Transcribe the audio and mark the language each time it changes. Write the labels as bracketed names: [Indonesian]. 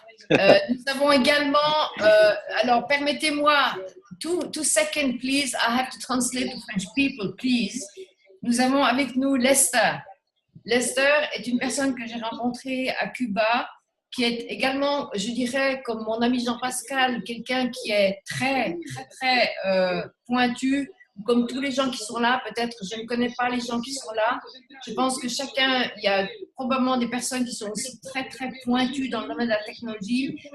[French] Nous avons également, alors permettez-moi, [English] 2 seconds, please. I have to translate to French people, please. [French] Nous avons avec nous Lester. Lester est une personne que j'ai rencontrée à Cuba, qui est également, je dirais, comme mon ami Jean-Pascal, quelqu'un qui est très pointu, comme tous les gens qui sont là. Peut-être, je ne connais pas les gens qui sont là. Je pense que il y a probablement des personnes qui sont aussi très pointues dans le domaine de la technologie.